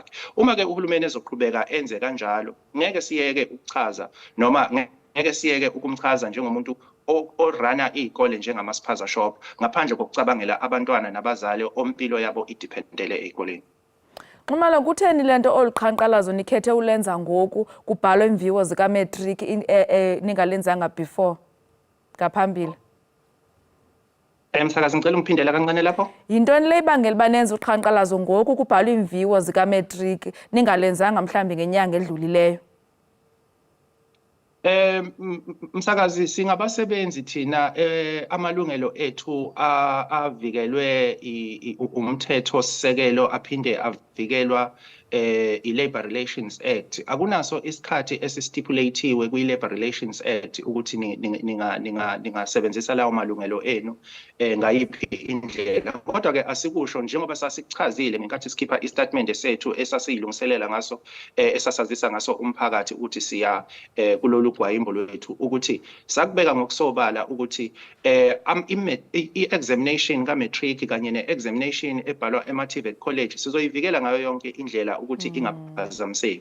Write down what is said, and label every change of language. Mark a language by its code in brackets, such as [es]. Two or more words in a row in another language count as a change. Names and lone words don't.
[zu] Uma ke uhulumeni ezoqhubeka enze kanjalo ngeke siyeke ukuchaza noma ngeke siyeke ukumchaza njengomuntu orana izikole njengamaspaza shop ngaphandle kokucabangela abantwana nabazali ompilo yabo idependele ezikoleni. [xh] Xumalo kutheni lento oluqhankqalazo nikhethe ulenza ngoku kubhalwe imviwo zika matric ningalenzanga before ngaphambili? [zu] Msakazi ngicela ungiphindela kancane lapho. [xh] Yintoni le ibangela banenza uqhankqalazo ngoku kubhalwe imviwo zika matric ningalenzanga mhlambi ngenyanga edlulileyo? [zu] Msakazi singabasebenzi thina amalungelo ethu avikelwe umthetho sisekelo aphinde avikelwa i-Labour Relations Act. Akunaso isikhathi esistipulatiwe kwi-Labour Relations Act ukuthi ningasebenzisa lawo malungelo enu ngayiphi indlela. Kodwa ke asikusho njengoba sasichazile ngenkathi sikhipha istatement sethu esasiyilungiselela ngaso esasazisa ngaso umphakathi ukuthi siya kulolu gwayimbo lwethu ukuthi sakubeka ngokusobala ukuthi i-examination ka-matric kanye ne-examination ebhalwa ema-TVET College sizoyivikela ngayo yonke indlela ukuthi ingaphazamiseki.